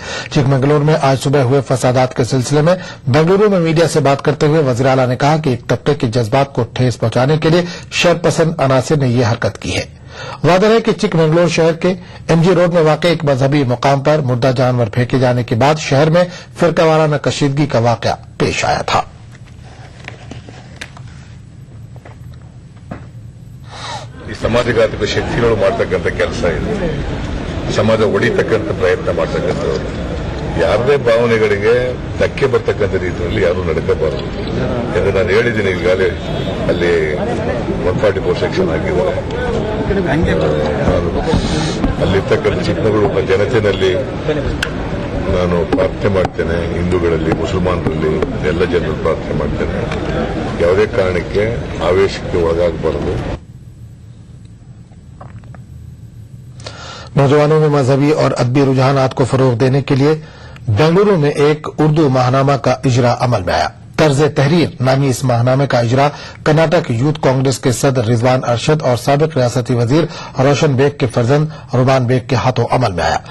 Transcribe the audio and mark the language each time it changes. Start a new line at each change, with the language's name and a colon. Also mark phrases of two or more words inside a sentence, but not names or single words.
Urdu: چکمنگلورو میں آج صبح ہوئے فسادات کے سلسلے میں بنگلورو میں میڈیا سے بات کرتے ہوئے وزیر اعلیٰ نے کہا کہ ایک طبقے کے جذبات کو ٹھیس پہنچانے کے لیے شرپسند عناصر نے یہ حرکت کی ہے. واضح ہے کہ چکمنگلورو شہر کے ایم جی روڈ میں واقع ایک مذہبی مقام پر مردہ جانور پھینکے جانے کے بعد شہر میں فرقہ وارانہ کشیدگی کا واقعہ پیش آیا تھا.
Kannada: ಈ ಸಮಾಜಘಾತಕ ಶಕ್ತಿಗಳು ಮಾಡತಕ್ಕಂಥ ಕೆಲಸ ಇದೆ. ಸಮಾಜ ಒಡಿತಕ್ಕಂಥ ಪ್ರಯತ್ನ ಮಾಡತಕ್ಕಂಥವ್ರು ಯಾರದೇ ಭಾವನೆಗಳಿಗೆ ಧಕ್ಕೆ ಬರ್ತಕ್ಕಂಥ ರೀತಿಯಲ್ಲಿ ಯಾರು ನಡ್ಕೋಬಾರದು ಎಂದು ನಾನು ಹೇಳಿದ್ದೀನಿ. ಈಗಾಗಲೇ ಅಲ್ಲಿ 144 ಸೆಕ್ಷನ್ ಹಾಕಿದ್ದಾರೆ. ಅಲ್ಲಿರ್ತಕ್ಕಂಥ ಚಿಕ್ಕಮಗಳೂರು ಜನತೆಯಲ್ಲಿ ನಾನು ಪ್ರಾರ್ಥನೆ ಮಾಡ್ತೇನೆ, ಹಿಂದೂಗಳಲ್ಲಿ, ಮುಸಲ್ಮಾನರಲ್ಲಿ ಎಲ್ಲ ಜನರು ಪ್ರಾರ್ಥನೆ ಮಾಡ್ತೇನೆ, ಯಾವುದೇ ಕಾರಣಕ್ಕೆ ಆವೇಶಕ್ಕೆ ಒಳಗಾಗಬಾರದು।
Urdu: نوجوانوں میں مذہبی اور ادبی رجحانات کو فروغ دینے کے لیے بنگلورو میں ایک اردو ماہنامہ کا اجرا عمل میں آیا. طرز تحریر نامی اس ماہنامے کا اجرا کرناٹک یوتھ کانگریس کے صدر رضوان ارشد اور سابق ریاستی وزیر روشن بیگ کے فرزند رومان بیگ کے ہاتھوں عمل میں آیا.